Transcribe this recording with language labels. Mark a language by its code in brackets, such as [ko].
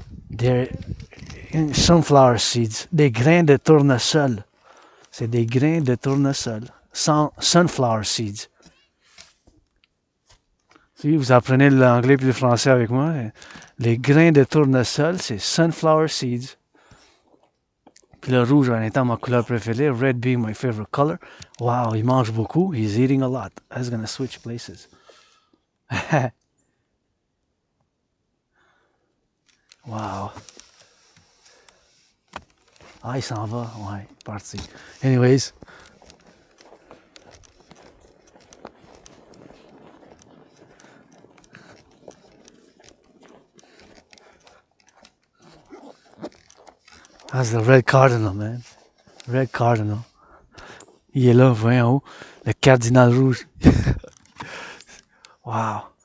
[en] They're sunflower seeds. [fr] Des grains de tournesol. C'est des grains de tournesol. [en] Sunflower seeds. [fr] Si vous apprenez l'anglais et le français avec moi, les grains de tournesol, c'est [en] sunflower seeds. [fr] Puis le rouge en étant ma couleur préférée, [en] red being my favorite color. [fr] Wow, il mange beaucoup. [en] He's eating a lot. I was gonna switch places. Wow. [fr] Ah, il s'en va. Ouais, parti. Anyways. [en] That's the red cardinal, man. Red cardinal. [fr] Il est là, vous voyez en haut. Le cardinal rouge. Wow.